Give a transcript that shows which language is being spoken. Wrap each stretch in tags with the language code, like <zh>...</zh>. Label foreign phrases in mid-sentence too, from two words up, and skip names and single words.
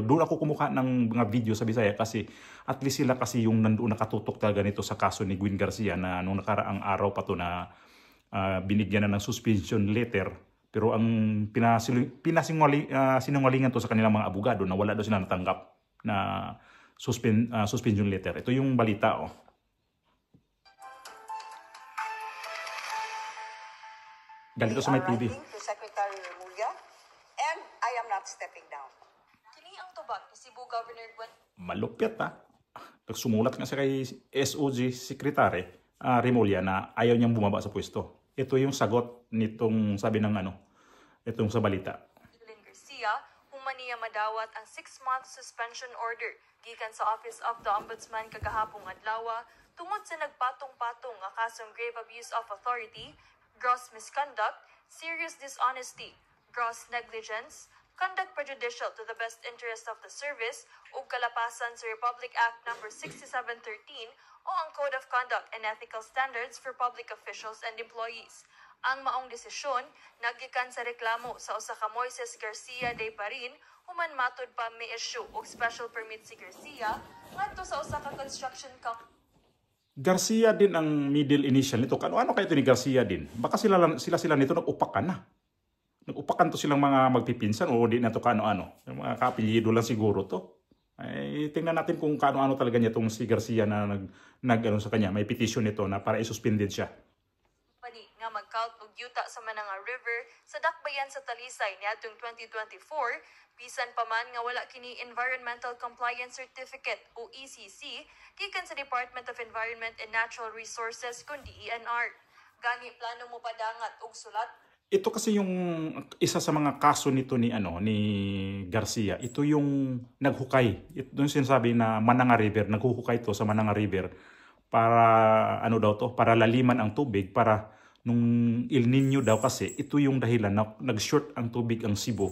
<tl>Doon ako kumuha ng mga video sa Bisaya kasi at least sila kasi yung nandoon nakatutok talaga nito sa kaso ni Gwin Garcia na nung nakaraang araw pa to na binigyan na ng</tl> <en>suspension letter.</en> <tl>Pero ang sinungalingan to sa kanilang mga abogado na wala daw sila natanggap na</tl> <en>suspension letter.</en> <tl>Ito yung balita Ganito sa may TV.</tl> <en>To Secretary Remulla, and I am not stepping down.</en> <ceb>Kini ang tubag ni Cebu Governor Gwen.</ceb> <tl>Malupit Nagsumulat nga sa kay SOG Secretary Remulla na ayaw niyang bumaba sa pwesto. Ito yung sagot nitong sabi ng itong sa balita.</tl> <ceb>Garcia, humaniya madawat ang</ceb> <en>6-month suspension order gikan sa Office of the Ombudsman</en> <ceb>kagahapong adlaw tungod sa nagpatong-patong nga kasong</ceb> <en>grave abuse of authority, gross misconduct, serious dishonesty, gross negligence, conduct prejudicial to the best interest of the service</en> <ceb>ug kalapasan sa Republic Act No.</ceb> <en>6713 o ang Code of Conduct and Ethical Standards for Public Officials and Employees.</en> <ceb>Ang maong desisyon nagikan sa reklamo sa usa ka Moises Garcia de Parin human matod pa may issue og</ceb> <en>special permit</en> <ceb>si Garcia ngadto sa usa ka</ceb> <en>construction company.</en> <tl>Garcia din ang middle initial nito. Ano kayo ito ni Garcia din? Baka sila nito nag-upakan na. Nag-upakan to silang mga magpipinsan o di na to kano-ano. Yung mga kapilyido lang siguro to. Ay, tingnan natin kung kano-ano talaga niya itong si Garcia na sa kanya. May petition nito na para i-suspended siya.</tl> <ceb>Nga mag-count og yuta sa Mananga River sa dakbayan sa Talisay niadtong 2024 bisan pa man nga wala kini</ceb> <en>Environmental Compliance Certificate</en> <ceb>o ECC gikan sa</ceb> <en>Department of Environment and Natural Resources</en> <ceb>kun DENR. Gani plano mo padangat og sulat.</ceb> <tl>Ito kasi yung isa sa mga kaso nito ni Garcia. Ito yung naghukay. Ito yung sinasabi na Mananga River, naghuhukay to sa Mananga River para para laliman ang tubig para nung El Nino daw kasi ito yung dahilan na nag-short ang tubig ang Cebu.</tl>